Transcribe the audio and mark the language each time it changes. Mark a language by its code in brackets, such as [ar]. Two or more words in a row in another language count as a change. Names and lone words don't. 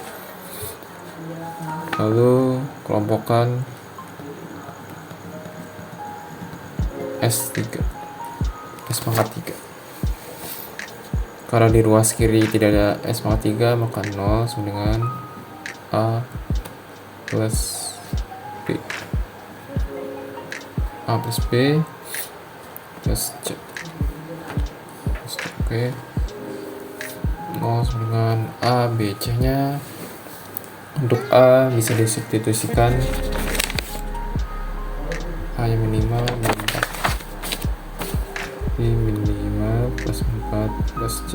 [id] Lalu kelompokkan S3, S pangkat 3. Karena di ruas kiri tidak ada S pangkat 3, maka 0 sama dengan A plus B. A plus B plus C. Oke. 0 sama dengan A, B, C nya. Untuk A bisa disubstitusikan A yang minimal min 4 min 5 plus 4 plus C.